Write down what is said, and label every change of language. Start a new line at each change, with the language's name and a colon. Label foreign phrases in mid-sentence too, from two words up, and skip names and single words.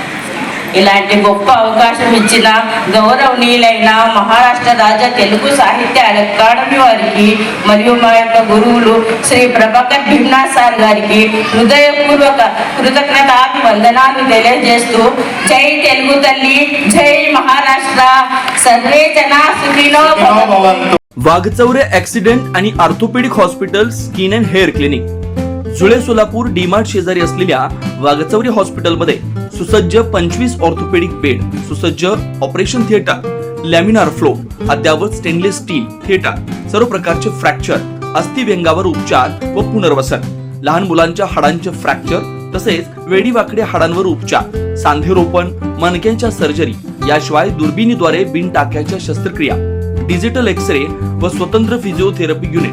Telugu: ఇలాంటి గొప్ప అవకాశం ఇచ్చిన గౌరవనీయులైన మహారాష్ట్ర రాజ్య తెలుగు సాహిత్య అకాడమీ వారికి మరియు మా యొక్క గురువులు శ్రీ ప్రభాకర్ భీమ్నా సార్ గారికి హృదయపూర్వక కృతజ్ఞతాభివందనాలు తెలియజేస్తూ జై తెలుగు తల్లి, జై మహారాష్ట్ర,
Sanskrit: सर्वे जना सुखिनो भवन्तु.
Marathi: वाघचौरे ऍक्सिडेंट आणि ऑर्थोपेडिक हॉस्पिटल स्किन अँड हेअर क्लिनिक जुळे सोलापूर डीमार्ट शेजारी असलेल्या वाघचौरे हॉस्पिटलमध्ये सुसज्ज 25
English: orthopedic bed,
Marathi: सुसज्ज
English: operation theatre, laminar flow,
Marathi: अद्यावत
English: stainless steel theatre,
Marathi: सर्व प्रकारचे फ्रॅक्चर, अस्थिव्यंगावर उपचार व पुनर्वसन, लहान मुलांच्या हाडांचे फ्रॅक्चर तसेच वेडीवाकड्या हाडांवर उपचार, सांधेरोपण, मणक्यांच्या सर्जरी, याशिवाय दुर्बिणीद्वारे बिन टाक्याच्या शस्त्रक्रिया,
English: digital X-ray
Marathi: व स्वतंत्र
English: physiotherapy unit.